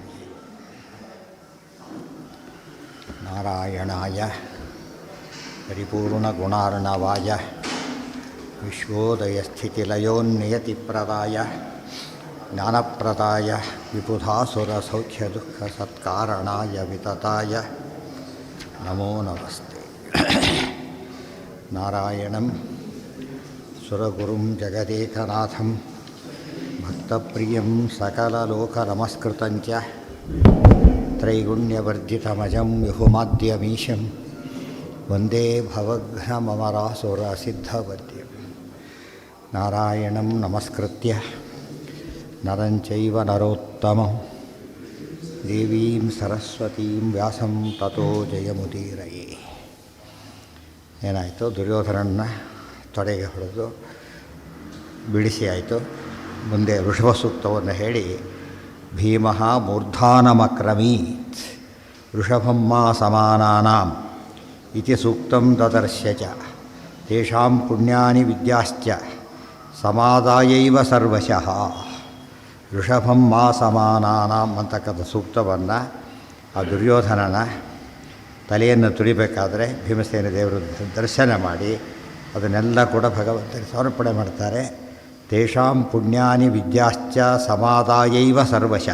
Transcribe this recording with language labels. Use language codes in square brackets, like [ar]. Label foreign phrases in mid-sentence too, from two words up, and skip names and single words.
[sa] ನಾರಾಯಣಾಯ ಪರಿಪೂರ್ಣಗುಣಾರ್ಣವಾಯ ವಿಶ್ವೋದಯಸ್ಥಿತಿಲಯೋನ್ನಿಯತಿಪ್ರದಾಯ ಜ್ಞಾನಪ್ರದಾಯ ವಿಬುಧಾಸುರಸೌಖ್ಯದುಃಖಸತ್ಕಾರಣಾಯ ವಿತತಾಯ ನಮೋ ನಮಸ್ತೆ. ನಾರಾಯಣಂ ಸುರಗುರುಂ ಜಗದೇಕನಾಥಂ ಭಕ್ತಪ್ರಿಯಂ ಸಕಲಲೋಕನಮಸ್ಕೃತಂಚ ತ್ರೈಗುಣ್ಯವರ್ಜಿತಮಜಂ ವಿಹುಮಾದ್ಯಮೀಶಂ ವಂದೇ ಭವಘ್ನಮರಾಸುರಸಿದ್ಧವದ್ಯಂ. ನಾರಾಯಣಂ ನಮಸ್ಕೃತ್ಯ ನರಂ ಚೈವ ನರೋತ್ತಮಂ ದೇವೀಂ ಸರಸ್ವತೀಂ ವ್ಯಾಸಂ ತತೋ ಜಯಮುದೀರಯೇ. [kn] ಏನಾಯಿತು? ದುರ್ಯೋಧನನ್ನ ತೊಡೆಗೆ ಹೊಡೆದು ಬಿಡಿಸಿ ಆಯಿತು. ಮುಂದೆ ವೃಷಭ ಸೂಕ್ತವನ್ನು ಹೇಳಿ [sa] ಭೀಮಃ ಮೂರ್ಧಾನಮಕ್ರಮೀತ್ ವೃಷಭಮ್ಮ ಸಮಾನಾನಾಂ ಇತಿ ಸೂಕ್ತಂ ದದರ್ಶ್ಯ ಚ ತೇಷಾಂ ಪುಣ್ಯಾನಿ ವಿದ್ಯಾಶ್ಚ ಸಮಾದಾಯೈವ ಸರ್ವಶಃ. ವೃಷಭಮ್ಮ ಸಮಾನಾನಾಂ [kn] ಅಂತಕ್ಕಂಥ ಸೂಕ್ತವನ್ನು ಆ ದುರ್ಯೋಧನನ ತಲೆಯನ್ನು ತುಳಿಬೇಕಾದ್ರೆ ಭೀಮಸೇನ ದೇವರು ದರ್ಶನ ಮಾಡಿ ಅದನ್ನೆಲ್ಲ ಕೂಡ ಭಗವಂತನಿಗೆ ಸಮರ್ಪಣೆ ಮಾಡ್ತಾರೆ. [sa] ತೇಷಾಂ ಪುಣ್ಯಾನಿ ವಿದ್ಯಾಶ್ಚ ಸಮಾದಾಯೈವ ಸರ್ವಶಃ.